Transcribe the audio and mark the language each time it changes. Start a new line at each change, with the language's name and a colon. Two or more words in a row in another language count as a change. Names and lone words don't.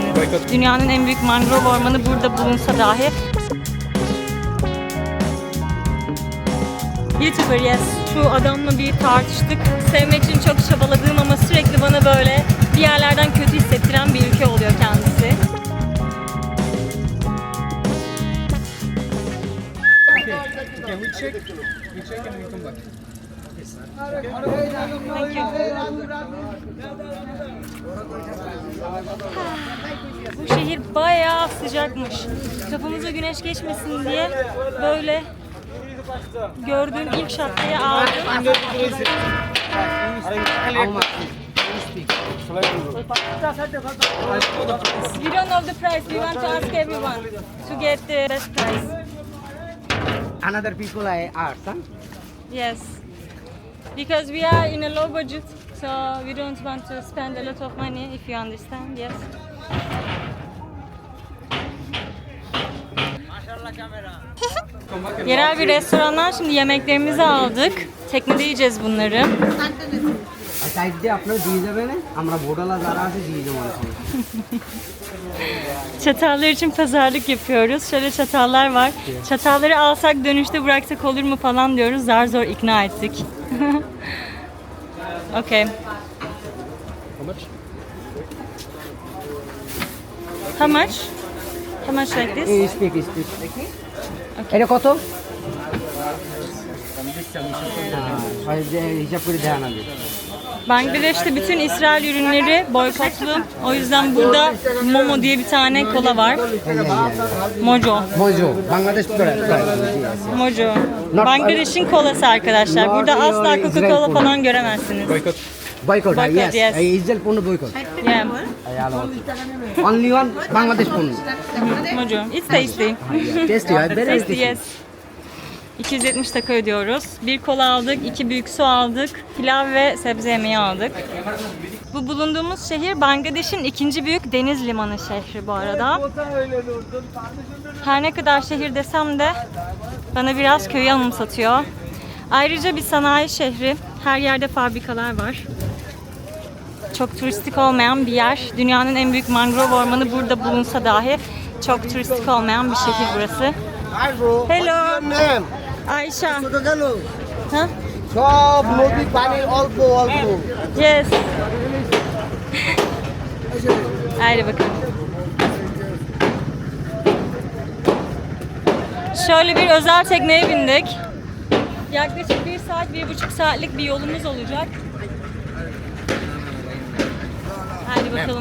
Turkish: Dünyanın en büyük mangrove ormanı burada bulunsa dahi.
English: YouTuber, yes.
Turkish: Şu adamla bir tartıştık. Sevmek için çok çabaladığım ama sürekli bana böyle bir yerlerden kötü hissettiren bir ülke oluyor kendisi.
English: Okay, we check and we come back. Thank you.
Turkish: Bu şehir bayağı sıcakmış. Kafamıza güneş geçmesin diye böyle gördüğüm ilk şapkayı aldım.
English: We don't know the price. We want to ask everyone to get the best price. Another people I ask, huh? Yes, because we are in a low budget, so we don't want to spend a lot of money, if you understand. Yes.
Turkish: Yerel bir restorandan şimdi yemeklerimizi aldık. Teknede yiyeceğiz bunları.
Bangla: সাইড দিয়ে আপনারা দিয়ে যাবেন আমরা বোডালা যারা আছে দিয়ে যাবো
Turkish: Çatallar için pazarlık yapıyoruz. Şöyle çatallar var. Çatalları alsak dönüşte bıraksak olur mu falan diyoruz. Zar zor ikna ettik.
English: Okay. How much? How much like this?
Bangla: স্পিক এটা কত হিসাব করে দেওয়া না
Turkish: Bangladeş'te bütün İsrail ürünleri boykotlu. O yüzden burada Momo diye bir tane kola var. Mojo.
Bangla: Mojo বাংলাদেশ Mojo.
Turkish: Bangladeş'in kolası arkadaşlar. Burada asla Coca-Cola falan göremezsiniz.
Bangla: বয়কট
English: Boycott, yes yes.
Bangla: ইসরায়েল পণ্য বয়কট
English: Yeah. only one
Bangla: বাংলাদেশ পণ্য
English: Mojo. It's tasty.
Bangla: টেস্টি হয় very
English: Tasty, tasty
Turkish: yes. 270 taka ödüyoruz. Bir kola aldık, 2 büyük su aldık, pilav ve sebze yemeği aldık. Bu bulunduğumuz şehir Bangladeş'in ikinci büyük deniz limanı şehri bu arada. Her ne kadar şehir desem de bana biraz köyü anımsatıyor. Ayrıca bir sanayi şehri. Her yerde fabrikalar var. Çok turistik olmayan bir yer. Dünyanın en büyük mangrove ormanı burada bulunsa dahi çok turistik olmayan bir şehir burası.
English: Hello. Ayşe. Ha?
Bangla: সব নদী পানির অল্প অল্প
Turkish: Yes. Haydi bakalım. Şöyle bir özel tekneye bindik. Yaklaşık 1 saat, 1,5 saatlik bir yolumuz olacak. Haydi bakalım.